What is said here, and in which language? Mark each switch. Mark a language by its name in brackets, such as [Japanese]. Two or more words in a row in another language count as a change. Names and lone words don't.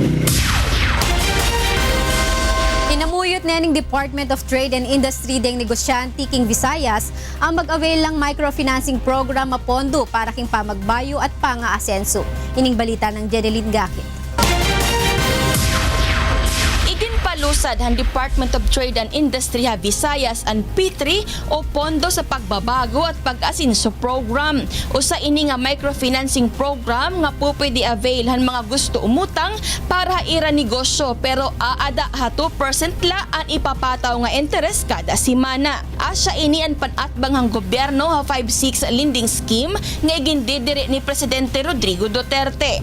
[Pampanga] Inamuyot na ng Department of Trade and Industry ding negosyante king Visayas ang mag-avail ng [English] microfinancing program [Pampanga] mapondo para king pamagbayo at panga-asenso. Ining balita ng Jeneline Gakit. [Waray] Palusad ang Department of Trade and Industry Visayas ang P3 o Pondo sa Pagbabago at Pag-asinso Program o sa ini nga [English] microfinancing program [Waray] nga po pwede avail han mga gusto umutang para ira negosyo pero aada ha 2% la ang ipapataw nga interest kada simana. Asya ini ang panatbang hang gobyerno ha 5-6 [English] lending scheme [Waray] nga igindidiri ni Presidente Rodrigo Duterte.